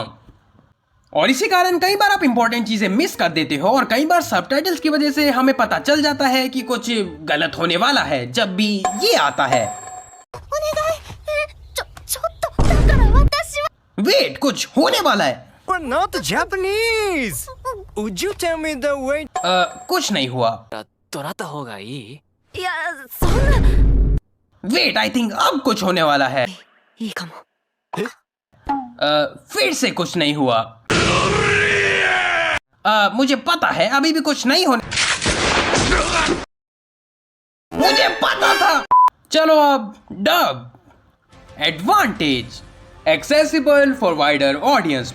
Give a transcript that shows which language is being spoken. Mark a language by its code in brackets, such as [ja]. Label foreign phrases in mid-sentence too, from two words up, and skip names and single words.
[hi] और इसी कारण कई बार आप इंपॉर्टेंट चीजें मिस कर देते हो और कई बार सबटाइटल्स की वजह से हमें पता चल जाता है कि कुछ गलत होने वाला है जब भी ये आता है। वेट, कुछ होने वाला है। [en] We're not Japanese. Would you tell me the way? [hi] कुछ नहीं हुआ। [ja] となった方がいいいや、そんな。 [hi] वेट, [en] I think [hi] अब कुछ होने वाला है। [ja] いいかも。 [hi] फिर से कुछ नहीं हुआ। मुझे पता है अभी भी कुछ नहीं होने। मुझे पता था। चलो अब [en] dub advantage, accessible for wider audience.